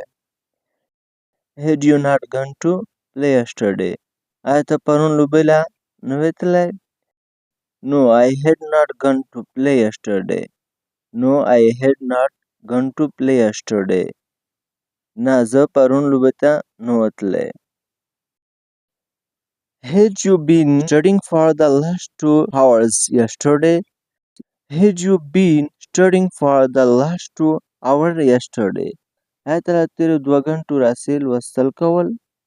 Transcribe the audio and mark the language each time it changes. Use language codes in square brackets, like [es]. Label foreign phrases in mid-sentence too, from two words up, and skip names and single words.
[en] Had you not gone to play yesterday? [ps] آیا ته پرون لوبې له نه وې تللی؟ [en] No, I had not gone to play yesterday. No, I had not gone to play yesterday. [ps] نه زه پرون لوبې ته نه وم تللی. [en] Had you been studying for the last 2 hours yesterday? Had you been studying for the last 2 hours yesterday? [ps] آیا ته له تېرو 2 غنټو راهیسې لوستل کول؟